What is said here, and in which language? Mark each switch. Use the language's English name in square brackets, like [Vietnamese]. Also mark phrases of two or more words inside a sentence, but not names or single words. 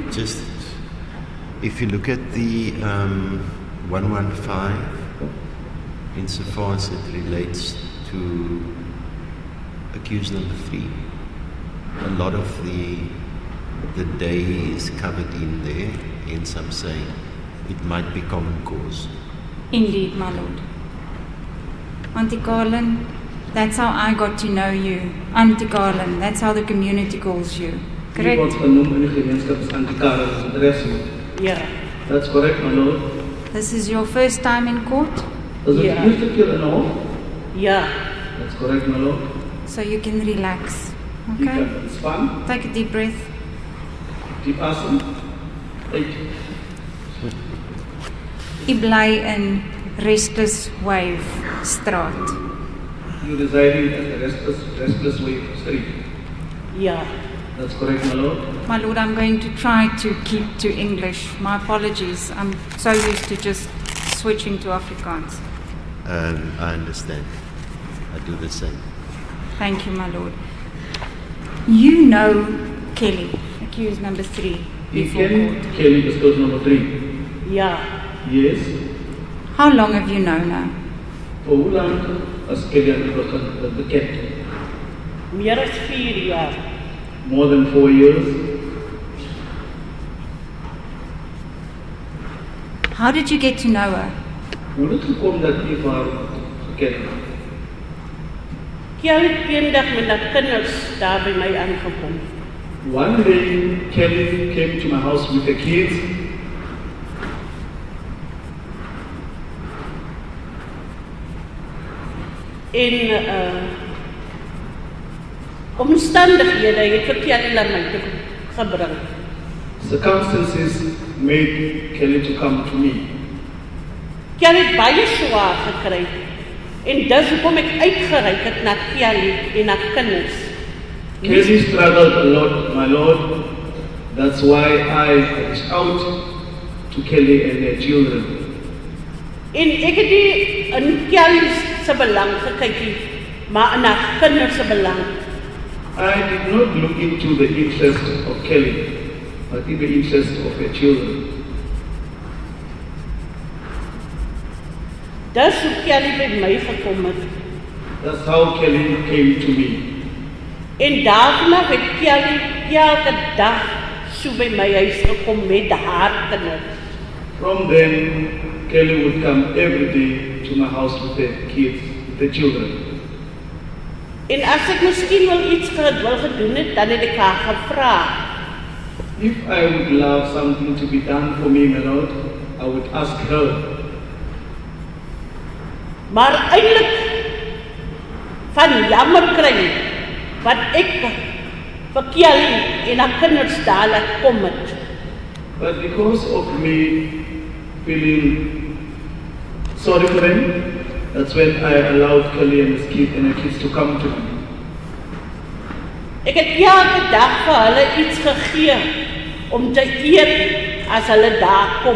[English] Just, if you look at the 115, insofar as it relates to accused number 3, a lot of the day is covered in there, hence I'm saying it might be common cause. Indeed, my lord. Auntie Carin, that's how I got to know you. Auntie Carin, that's how the community calls you. Correct? [Afrikaans] Iemand genoem in die gemeenskap as Auntie Carin as adres moet. [English] Yeah. That's correct, my lord. This is your first time in court? Is it Yeah. [Afrikaans] die eerste keer in 'n hof? [English] Yeah. That's correct, my lord. So you can relax. You Okay? [Afrikaans] can ontspan, [English] Take a deep breath. [Afrikaans] diep asem, uit. U bly in Restless Wave Straat. [English] You residing at the Restless Wave Street. Yeah. That's correct, my lord. My lord, I'm going to try to keep to English. My apologies. I'm so used to just switching to Afrikaans. I understand. I do the same. Thank you, my lord. You know Kelly, accused number 3, You before can court. Kelly Bestows number 3. Yeah. Yes. How long have you known her? [Afrikaans] For hoe lank as Kelly aan die begin bekend? Meer as 4 jaar. [English] More than 4 years. How did you get to know her? [Afrikaans] Hoe het gekom dat jy vir haar geken het? Kelly het eendag met haar kinders daar by my aangekom. [English] One day, Kelly came to my house with the kids. [Afrikaans] En omstandighede het vir Kelly na my toe gebring. [English] Circumstances made Kelly to come to me. [Afrikaans] Kelly het baie swaar gekry. En dis hoekom ek uitgereik het na Kelly en haar kinders. [English] Kelly struggled a lot, my lord. That's why I reached out to Kelly and her children. [Afrikaans] En ek het nie in Kelly se belang gekyk nie, maar in haar kinders se belang. [English] I did not look into the interest of Kelly, but in the interest of her children. [Afrikaans] Dis hoe Kelly by my gekom het. [English] That's how Kelly came to me. [Afrikaans] En daarna het Kelly elke dag so by my huis gekom met haar kinders. [English] From then, Kelly would come every day to my house with the kids, the children. [Afrikaans] En as ek miskien wil iets wil gedoen het, dan het ek haar gevra. [English] If I would love something to be done for me, my Lord, I would ask her. [Afrikaans] Maar eintlik van jammer kry wat ek vir Kelly en haar kinders daar laat kom het. [English] But because of me feeling sorry for them, that's when I allowed Kelly and her kids to come to me. [Afrikaans] Ek het elke dag vir hulle iets gegee om te eet as hulle daar kom.